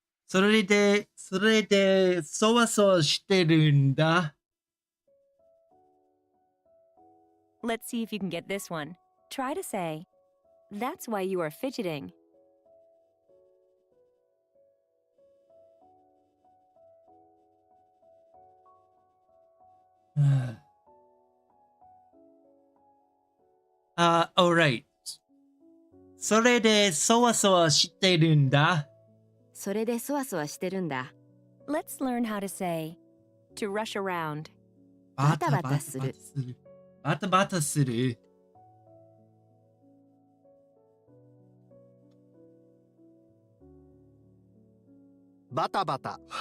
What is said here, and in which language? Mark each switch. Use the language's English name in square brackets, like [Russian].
[Japanese] それで、そわそわしてるんだ。 [English] Let's see if you can get this one. Try to say, that's why you are fidgeting. Alright. [Japanese] それで、そわそわしてるんだ。それでそわそわしてるんだ。 [English] Let's learn how to say to rush around. [Japanese] バタバタする。バタバタする。バタバタ